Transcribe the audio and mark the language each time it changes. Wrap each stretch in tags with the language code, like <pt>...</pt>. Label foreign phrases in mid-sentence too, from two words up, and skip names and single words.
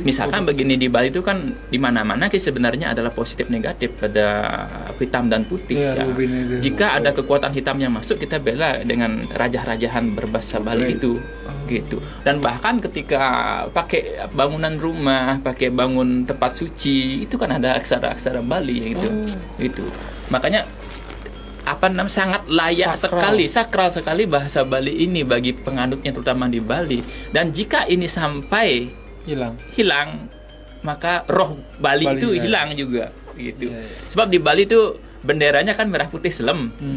<id>Misalkan begini, di Bali itu kan di mana-mana sebenarnya adalah positif negatif, pada hitam dan putih ya. Jika ada kekuatan hitam yang masuk, kita bela dengan rajah-rajahan berbahasa Bali itu. Gitu. Dan bahkan ketika pakai bangunan rumah, pakai bangun tempat suci, itu kan ada aksara-aksara Bali gitu. Gitu. Makanya sangat layak sakral sekali bahasa Bali ini bagi penganutnya, terutama di Bali. Dan jika ini sampai hilang maka roh Bali itu hilang juga gitu. Sebab di Bali itu benderanya kan merah putih selem.</id>